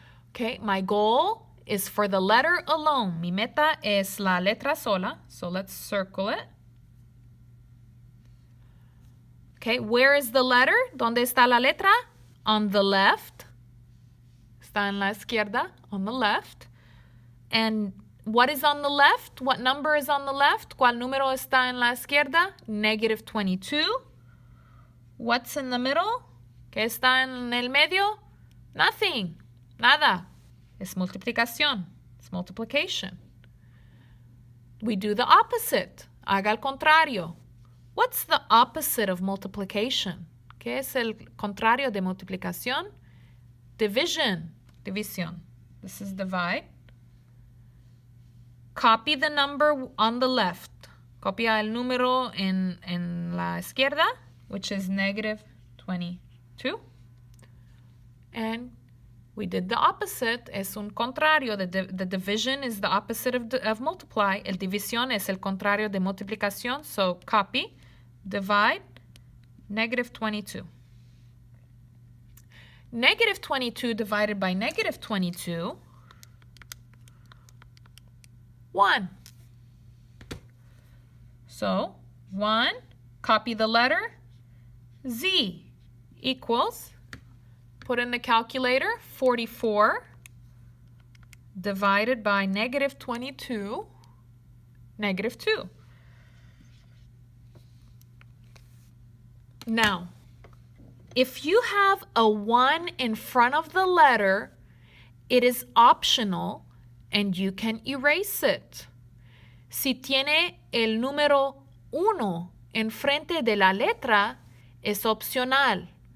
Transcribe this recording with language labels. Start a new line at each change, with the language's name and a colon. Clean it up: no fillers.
English: Okay, my goal is for the letter alone.
Spanish: Mi meta es la letra sola,
English: so let's circle it. Okay, where is the letter?
Spanish: ¿Dónde está la letra?
English: On the left.
Spanish: Está en la izquierda,
English: on the left. And what is on the left? What number is on the left?
Spanish: ¿Cuál número está en la izquierda?
English: Negative 22. What's in the middle?
Spanish: ¿Qué está en el medio?
English: Nothing.
Spanish: Nada. Es multiplicación.
English: It's multiplication. We do the opposite.
Spanish: Haga el contrario.
English: What's the opposite of multiplication?
Spanish: ¿Qué es el contrario de multiplicación?
English: Division. División. This is divide. Copy the number on the left.
Spanish: Copia el número en la izquierda,
English: which is negative 22. And we did the opposite.
Spanish: Es un contrario.
English: The division is the opposite of multiply.
Spanish: El división es el contrario de multiplicación.
English: So copy, divide, negative 22. Negative 22 divided by negative 22, 1. So 1, copy the letter, Z equals, put in the calculator, 44 divided by negative 22, negative 2. Now, if you have a 1 in front of the letter, it is optional and you can erase it.
Spanish: Si tiene el número 1 enfrente de la letra, es opcional.